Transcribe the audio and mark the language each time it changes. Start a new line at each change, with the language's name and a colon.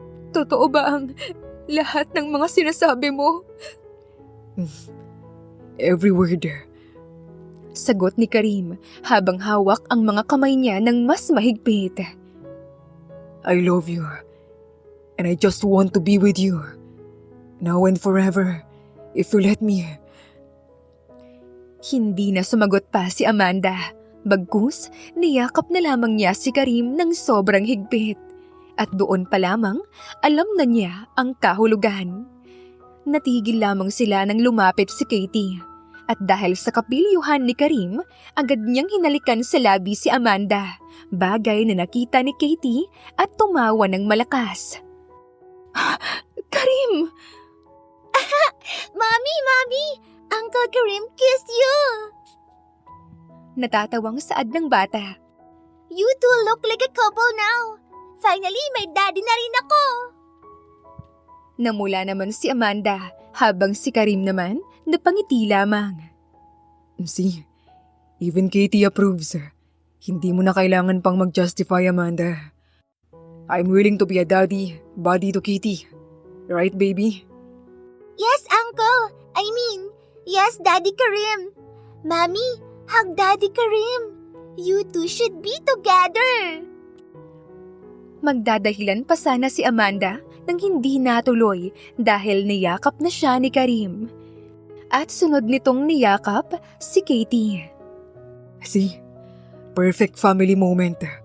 Filipino: Totoo ba ang lahat ng mga sinasabi mo?
English: Every word.
Filipino: Sagot ni Karim habang hawak ang mga kamay niya ng mas mahigpit.
English: I love you. And I just want to be with you. Now and forever, if you let me.
Filipino: Hindi na sumagot pa si Amanda. Bagkus, niyakap na lamang niya si Karim ng sobrang higpit. At doon pa lamang, alam na niya ang kahulugan. Natigil lamang sila nang lumapit si Katie. At dahil sa kapilyuhan ni Karim, agad niyang hinalikan sa labi si Amanda. Bagay na nakita ni Katie at tumawa ng malakas. Karim!
English: Mommy! Uncle Karim kissed you!
Filipino: Natatawang saad ng bata.
English: You two look like a couple now.
Filipino: Finally, may daddy na rin ako. Namula naman si Amanda habang si Karim naman napangiti lamang.
English: See, even Katie approves.
Filipino: Hindi mo na kailangan pang mag-justify, Amanda.
English: I'm willing to be a buddy to Katie. Right, baby? Yes, Uncle. Yes, Daddy Karim. Mommy, hug Daddy Karim. You two should be together.
Filipino: Magdadahilan pa sana si Amanda nang hindi natuloy dahil niyakap na siya ni Karim. At sunod nitong niyakap si Katie.
English: See? Perfect family moment.